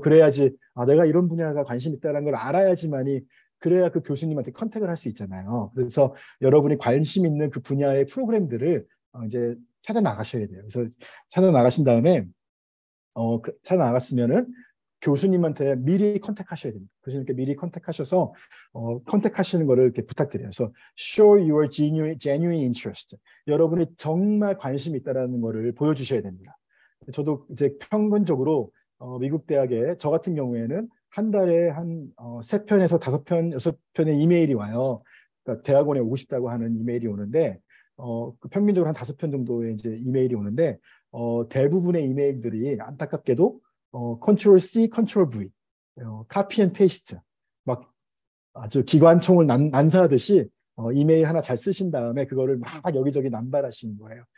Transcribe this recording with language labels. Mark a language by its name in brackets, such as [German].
[Korean] 그래야지 내가 이런 분야가 관심 있다는 걸 알아야지만이 그래야 그 교수님한테 컨택을 할 수 있잖아요. 그래서 여러분이 관심 있는 그 분야의 프로그램들을 이제 찾아 나가셔야 돼요. 그래서 찾아 나가신 다음에 찾아 나갔으면은 교수님한테 미리 컨택하셔야 됩니다. 교수님께 미리 컨택하셔서 컨택하시는 거를 이렇게 부탁드려요. 그래서 [English] show your genuine interest. [Korean] 여러분이 정말 관심이 있다라는 거를 보여주셔야 됩니다. 저도 이제 평균적으로 미국 대학에 저 같은 경우에는 한 달에 한 3편에서 5편, 6편의 이메일이 와요. 그러니까 대학원에 오고 싶다고 하는 이메일이 오는데 평균적으로 한 5편 정도의 이제 이메일이 오는데 대부분의 이메일들이 안타깝게도 컨트롤 C, 컨트롤 V, 카피 앤 페이스트, 막 아주 기관총을 난사하듯이 이메일 하나 잘 쓰신 다음에 그거를 막 여기저기 남발하시는 거예요.